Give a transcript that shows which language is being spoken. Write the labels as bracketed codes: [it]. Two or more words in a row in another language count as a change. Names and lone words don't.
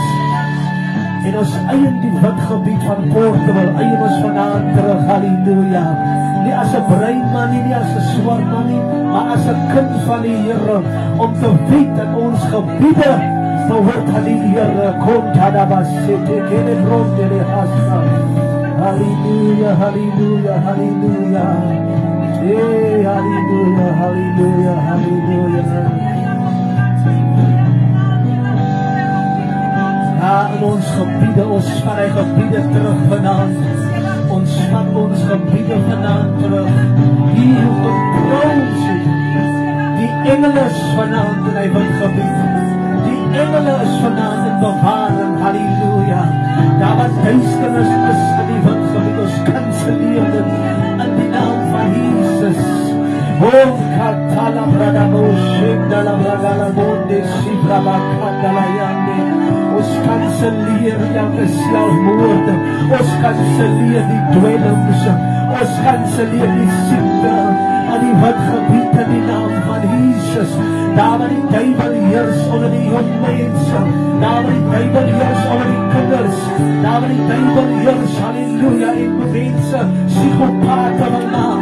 [af] En ons eien die wit gebied van Portable, eien ons vandaan terug, halleluja. Nie as 'n bruin man nie as 'n swart man nie, maar as 'n kind van die Here, om te weet dat ons gebiede behoort aan die Here. Kom tadabasete kele bronde hasa. Halleluja, halleluja, halleluja. Hey, halleluja, halleluja, halleluja. Ja, in ons gebiede, ons van die gebiede terug vanaand. Ons van ons gebiede vandaan terug. Hier op die troon sit. Die engele is vanaand in die wit gebied. Die engele is vanaand in bewaring. Halleluja. Daar wat duisternis is in die wit gebied, ons kanselleer dit in die naam van Jesus. Oh, katala bradamo shindala bradala bonde sibraba kandala yande. Ons kanselleer elke selfmoord. Ons kanselleer die dwelms. Ons kanselleer die siekte aan die wit gebied in die naam van Jesus. Daar waar die duiwel heers onder die jong mense. Daar waar die duiwel heers onder die kinders. Daar waar die duiwel heers, halleluja, en mense psychopate wil maak.